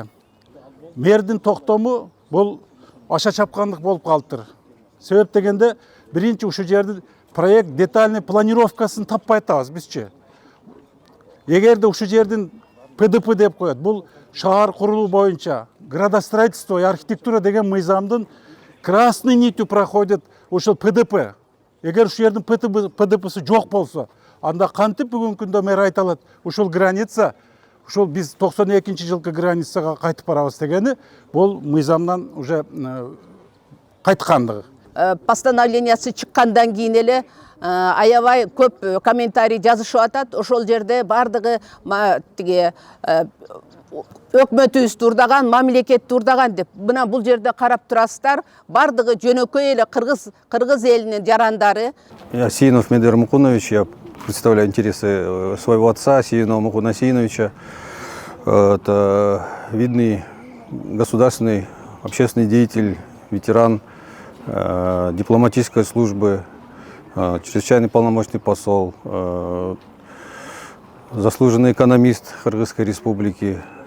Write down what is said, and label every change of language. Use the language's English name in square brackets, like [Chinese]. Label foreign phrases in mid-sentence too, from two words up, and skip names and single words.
[Kyrgyz] Мэрдин токтому бул аша чапкандык болуп калыптыр. Себеп дегенде биринчи ушул жерди [Russian] проект детальный [Kyrgyz] планировкасын таппай атабыз бизчи. Эгерде ушул жердин ПДП деп коет, бул шаар курулуу боюнча [Russian] градостроительство и архитектура [Kyrgyz] деген мыйзамдын [Russian] красной нитью проходит [Kyrgyz] ушул ПДП. Эгер ушул жердин ПДПсы жок болсо, анда кантип бүгүнкү күндө мэр айта алат, ушул граница, ушул биз 92-жылкы границага кайтып барабыз дегени, бул мыйзамдан уже кайткандыгы. Постановлениясы чыккандан кийин эле аябай көп комментарий жазышып атат. Ошол жерде бардыгы тиги өкмөтүбүз турдаган, мамлекет турдаган деп. Мына бул жерде карап турасыздар, бардыгы жөнөкөй эле кыргыз элинин жарандары. [Russian] Я Сиинов Медер Мукунович, я представляю интересы своего отца, Сиинова Мукуна Сииновича. Это видный государственный общественный деятель, ветеран дипломатической службы, чрезвычайный полномочный посол, заслуженный экономист Кыргызской республики.